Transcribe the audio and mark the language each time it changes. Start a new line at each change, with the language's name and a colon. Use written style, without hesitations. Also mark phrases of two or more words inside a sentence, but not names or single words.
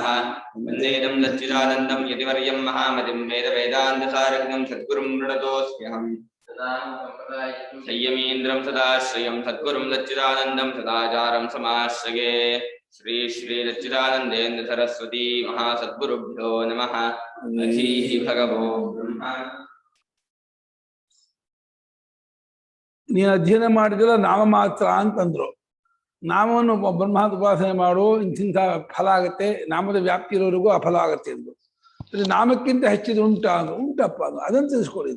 Sanskrit: वन्देदं सच्चिदानन्दं यतिवर्यं महामतिं वेदवेदान्तसारज्ञं सद्गुरुं प्रणतोऽस्म्यहम्। संयमीन्द्रं सदाश्रयं सद्गुरुं सच्चिदानन्दं सदाचारं समाश्रये। श्री श्री सच्चिदानन्देन्द्र सरस्वती महासद्गुरुभ्यो नमः। अधीः भगवो ब्रह्म।
Kannada: ನೀನು ಅಧ್ಯಯನ ಮಾಡಿದ್ರೆ ನಾಮ ಮಾತ್ರ ಅಂತಂದ್ರು. ನಾಮವನ್ನು ಬ್ರಹ್ಮಾಂತ ಉಪಾಸನೆ ಮಾಡು, ಇಂಥ ಫಲ ಆಗುತ್ತೆ, ನಾಮದ ವ್ಯಾಪ್ತಿ ಇರೋರಿಗೂ ಆ ಫಲ ಆಗುತ್ತೆ ಎಂದು. ನಾಮಕ್ಕಿಂತ ಹೆಚ್ಚಿದ ಉಂಟಾ ಅಂದ್ರು, ಉಂಟಪ್ಪ ಅದು, ಅದನ್ನು ತಿಳಿಸ್ಕೊಡಿದ್ದು.